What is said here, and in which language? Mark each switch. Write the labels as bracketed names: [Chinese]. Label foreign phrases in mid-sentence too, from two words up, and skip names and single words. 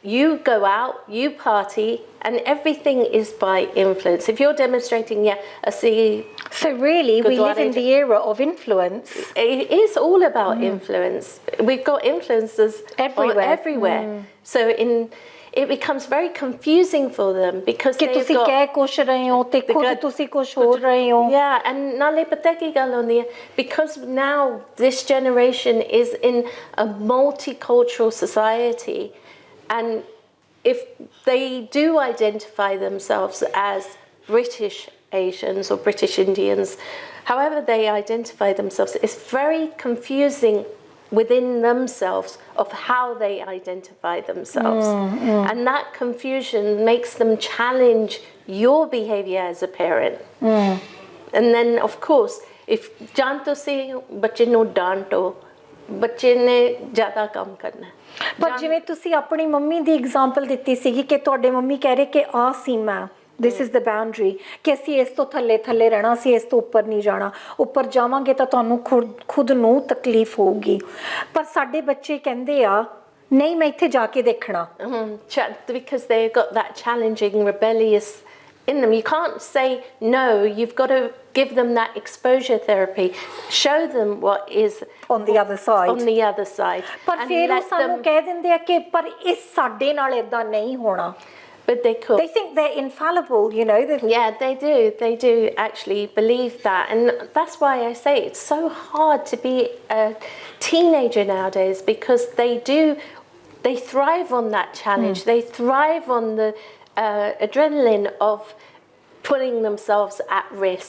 [English] you go out, you party, and everything is by influence. If you're demonstrating, I see. So really, we live in the era of influence. It is all about influence. We've got influencers everywhere. So it becomes very confusing for them because [Punjabi] ਕਿ ਤੁਸੀਂ ਕਹਿ ਕੁਛ ਰਹੇ ਹੋ ਤੇ ਖੁਦ ਤੁਸੀਂ ਕੁਛ ਹੋਰ ਰਹੇ ਹੋ. [English] Yeah, and [Punjabi] ਨਾਲੇ ਪਤਾ ਕੀ ਗੱਲ ਹੁੰਦੀ ਹੈ, [English] because now this generation is in a multicultural society, and if they do identify themselves as British Asians or British Indians, however they identify themselves, it's very confusing within themselves of how they identify themselves. And that confusion makes them challenge your behavior as a parent. And then, of course, if [Punjabi] ਜਾਂਤੋ ਸੇ ਬੱਚੇ ਨੂੰ ਡਾਂਟੋ, ਬੱਚੇ ਨੇ ਜ਼ਿਆਦਾ ਕੰਮ ਕਰਨਾ. ਪਰ ਜਿਵੇਂ ਤੁਸੀਂ ਆਪਣੀ ਮੰਮੀ ਦੀ ਐਗਜ਼ਾਮਪਲ ਦਿੱਤੀ ਸੀਗੀ ਕਿ ਤੁਹਾਡੇ ਮੰਮੀ ਕਹਿ ਰਹੇ ਕਿ ਆਹ ਸੀਮਾ, [English] this is the boundary, [Punjabi] ਕਿ ਅਸੀਂ ਇਸ ਤੋਂ ਥੱਲੇ ਰਹਿਣਾ, ਅਸੀਂ ਇਸ ਤੋਂ ਉੱਪਰ ਨਹੀਂ ਜਾਣਾ, ਉੱਪਰ ਜਾਵਾਂਗੇ ਤਾਂ ਤੁਹਾਨੂੰ ਖੁਦ ਨੂੰ ਤਕਲੀਫ ਹੋਊਗੀ. ਪਰ ਸਾਡੇ ਬੱਚੇ ਕਹਿੰਦੇ ਆ ਨਹੀਂ ਮੈਂ ਇੱਥੇ ਜਾ ਕੇ ਦੇਖਣਾ. [English] Because they've got that challenging, rebellious in them. You can't say no, you've got to give them that exposure therapy, show them what is on the other side. [Punjabi] ਪਰ ਫਿਰ ਉਹ ਸਾਨੂੰ ਕਹਿ ਦਿੰਦੇ ਆ ਕਿ ਪਰ ਇਹ ਸਾਡੇ ਨਾਲ ਇਦਾਂ ਨਹੀਂ ਹੋਣਾ. [English] But they could. They think they're infallible, you know. Yeah, they do actually believe that, and that's why I say it's so hard to be a teenager nowadays, because they thrive on that challenge. They thrive on the adrenaline of putting themselves at risk.